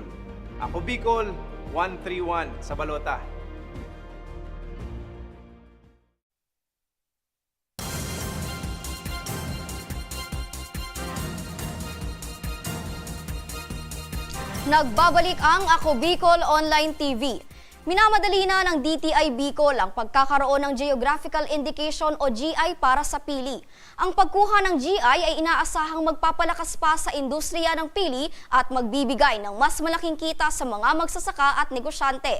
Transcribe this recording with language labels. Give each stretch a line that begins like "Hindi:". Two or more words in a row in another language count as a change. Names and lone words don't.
Filipino: Ako Bicol, 131 sa balota. Nagbabalik ang Ako Bicol Online TV. Minamadali na ng DTI Bicol ang pagkakaroon ng
English: Geographical Indication
Filipino: o GI para sa pili. Ang pagkuha ng GI ay inaasahang magpapalakas pa sa industriya ng pili at magbibigay ng mas malaking kita sa mga magsasaka at negosyante.